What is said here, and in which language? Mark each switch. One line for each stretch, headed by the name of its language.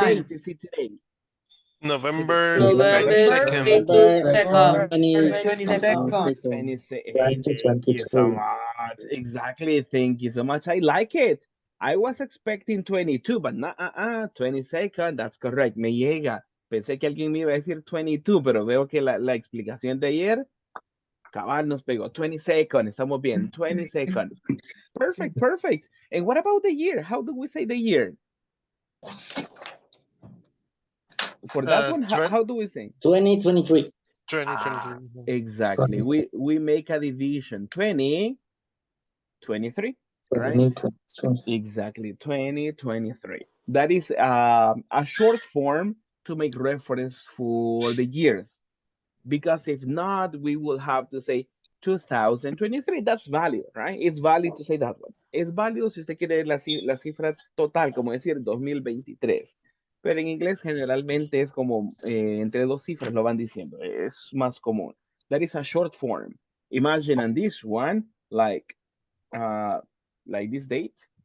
English: date is it today? November November 22nd. 22nd. 22nd. 28. Thank you so much. Exactly. Thank you so much. I like it. I was expecting 22, but no, 22nd. That's correct.
Spanish: Me llega. Pensé que alguien me iba a decir 22, pero veo que la explicación de ayer, cabal nos pegó.
English: 22nd.
Spanish: Estamos bien.
English: 22nd. Perfect, perfect. And what about the year? How do we say the year? For that one, how do we say? 2023. 2023. Exactly. We make a division. 20, 23, right? 2023. Exactly. 2023. That is a short form to make reference for the years. Because if not, we will have to say 2023. That's valid, right? It's valid to say that one.
Spanish: Es válido si usted quiere la cifra total, como decir 2023. Pero en inglés generalmente es como entre dos cifras lo van diciendo. Es más común.
English: That is a short form. Imagine on this one, like this date.